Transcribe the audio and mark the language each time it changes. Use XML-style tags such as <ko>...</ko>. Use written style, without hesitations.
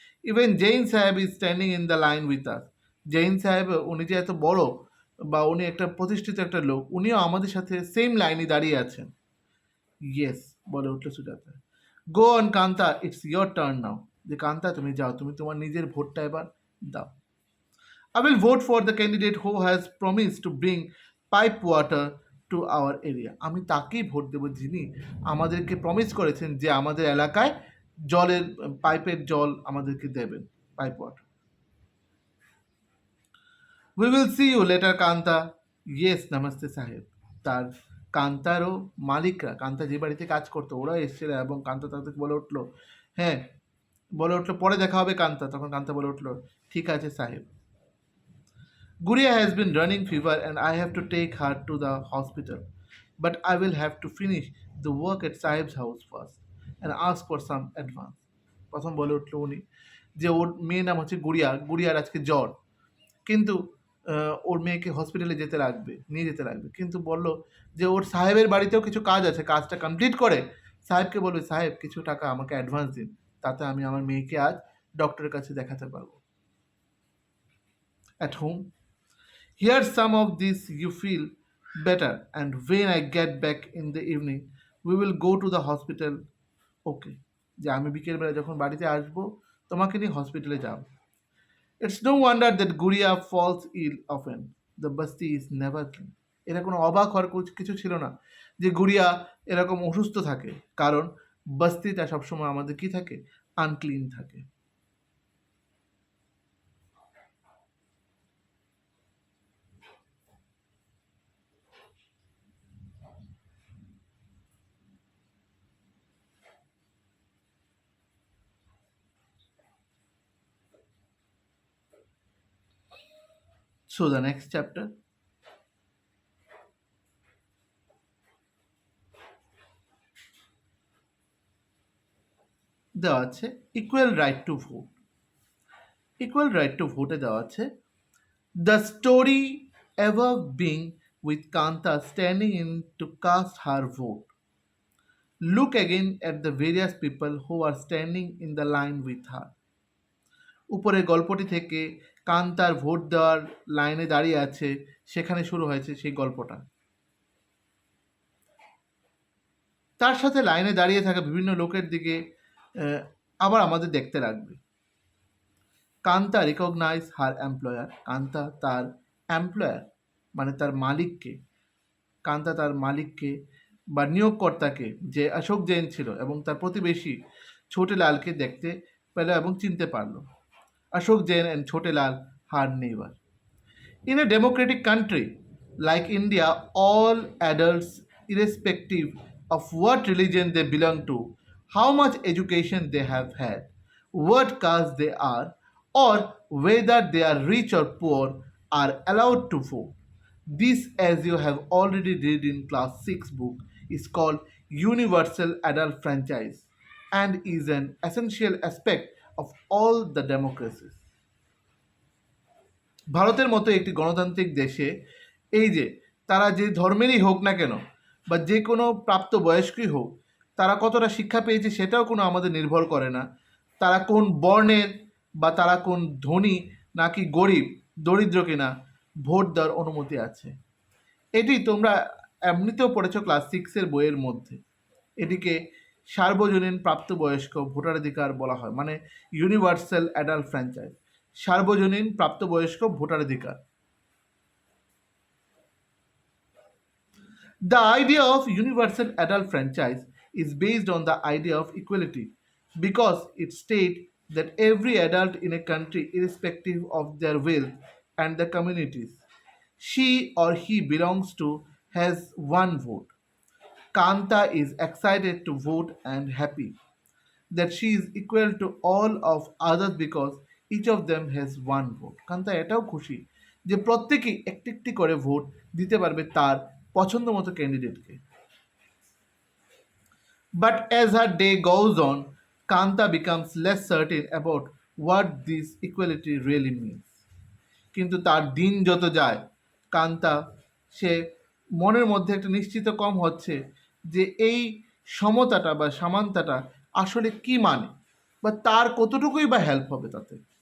<en>even Jain সাহেব is standing in the line with us,</en> <bn>Jain সাহেব উনি যে এত বড় বা উনি একটা প্রতিষ্ঠিত একটা লোক, উনিও আমাদের সাথে সেম লাইনে দাঁড়িয়ে আছেন। ইয়েস বলে উঠলো Sujata.</bn> <en>go on Kanta, it's your turn now,</en> <bn>যে কান্তা তুমি যাও, তুমি তোমার নিজের ভোটটা এবার দাও।</bn> <en>I will vote for the candidate who has promised to bring pipe water to our area.</en> <bn>আমি তাকেই ভোট দেব যিনি আমাদেরকে প্রমিস করেছেন যে আমাদের এলাকায় জলের পাইপের জল আমাদেরকে দেবেন, pipe water.</bn> <en>We will see you later Kanta. Yes নমস্তে সাহেব।</en> <bn>তার কান্তারও মালিকরা, কান্তা যে বাড়িতে কাজ করতো ওরা এসেছিল এবং কান্তা তাদেরকে বলে উঠলো, হ্যাঁ, বলে উঠলো পরে দেখা হবে কান্তা। তখন কান্তা বলে উঠলো, ঠিক আছে সাহেব।</bn> <en>Guria has been running fever and I have to take her to the hospital. But I will have to finish the work at Sahib's house first and ask for some advance.</en> <bn>প্রথম বলে উঠলো উনি যে ওর মেয়ের নাম হচ্ছে গুড়িয়া, গুড়িয়ার আজকে জ্বর, কিন্তু ওর মেয়েকে হসপিটালে যেতে লাগবে, নিয়ে যেতে লাগবে, কিন্তু বললো যে ওর সাহেবের বাড়িতেও কিছু কাজ আছে, কাজটা কমপ্লিট করে সাহেবকে বলবে, সাহেব কিছু টাকা আমাকে অ্যাডভান্স দিন, তাতে আমি আমার মেয়েকে আজ ডক্টরের কাছে দেখাতে পারবো।</bn> <en>At home, here's some of this, you feel better, and when I get back in the evening we will go to the hospital.</en> <bn>ওকে, যে আমি বিকেলবেলা যখন বাড়িতে আসবো তোমাকে নিয়ে হসপিটালে যাব।</bn> <en>It's no wonder that Guria falls ill often. The basti is never clean.</en> <bn>এটা কোনো অবাক হওয়ার কিছু ছিল না যে গুড়িয়া এরকম অসুস্থ থাকে, কারণ বস্তিটা সবসময় আমাদের কি থাকে, আনক্লিন থাকে।</bn> <en>So the next chapter,</en> <bn>দেওয়া আছে</bn> <en>Equal right to vote. Equal right to ভোটে</en> <bn>দেওয়া আছে,</bn> <en>The story ever being with Kanta standing in to cast her vote. Look again at the various people who are standing in the line with her.</en> <bn>উপরের গল্পটি থেকে কান্তার vote দেওয়ার লাইনে দাঁড়িয়ে আছে, সেখানে শুরু হয়েছে সেই গল্পটা। তার সাথে লাইনে দাঁড়িয়ে থাকা বিভিন্ন লোকের দিকে আবার আমাদের দেখতে লাগবে। কান্তা</bn> <en>Recognise her employer.</en> <bn>কান্তা তার এমপ্লয়ার মানে তার মালিককে, কান্তা তার মালিককে বা নিয়োগকর্তাকে, যে অশোক জৈন ছিল, এবং তার প্রতিবেশী ছোটেলালকে দেখতে পেল এবং চিনতে পারলো।</bn> <en>Ashok Jain and Chotelal her neighbor. In a democratic country like India, all adults, irrespective of what religion they belong to, how much education they have had, what caste they are, or whether they are rich or poor, are allowed to vote. This, as you have already read in class 6 book, is called universal adult franchise and is an essential aspect of all the democracies.</en> <bn>ভারতের মতো একটি গণতান্ত্রিক দেশে এই যে তারা যে ধর্মেরই হোক না কেন বা যে কোনো প্রাপ্তবয়স্কই হোক, তারা কতটা শিক্ষা পেয়েছে সেটাও কোনো আমাদের নির্ভর করে না, তারা কোন বর্ণের বা তারা কোন ধনী নাকি গরিব দরিদ্র কিনা, ভোট দেওয়ার অনুমতি আছে। এটি তোমরা এমনিতেও পড়েছো ক্লাস 6-এর বইয়ের মধ্যে। এটিকে সার্বজনীন প্রাপ্তবয়স্ক ভোটাধিকার বলা হয়, মানে ইউনিভার্সাল অ্যাডাল্ট ফ্র্যাঞ্চাইজ, সার্বজনীন প্রাপ্তবয়স্ক ভোটাধিকার।</bn> <en>The idea of universal adult franchise is based on the idea of equality because it states that every adult in a country, irrespective of their wealth and the communities she or he belongs to, has one vote. Kanta is excited to vote and happy that she is equal to all of others because each of them has one vote.</en> <bn>Kanta এটাও খুশি যে প্রত্যেকেই একটি একটি করে vote দিতে পারবে তার পছন্দ মতো ক্যান্ডিডেটকে।</bn> <en>But as her day goes on, Kanta becomes less certain about what this equality really means.</en> <bn>কিন্তু তার দিন যত যায়, কান্তা সে মনের মধ্যে একটা নিশ্চিত কম হচ্ছে যে এই সমতাটা বা সমানতাটা আসলে কি মানে, বা তার কতটুকুই বা হেল্প হবে তাতে।</bn>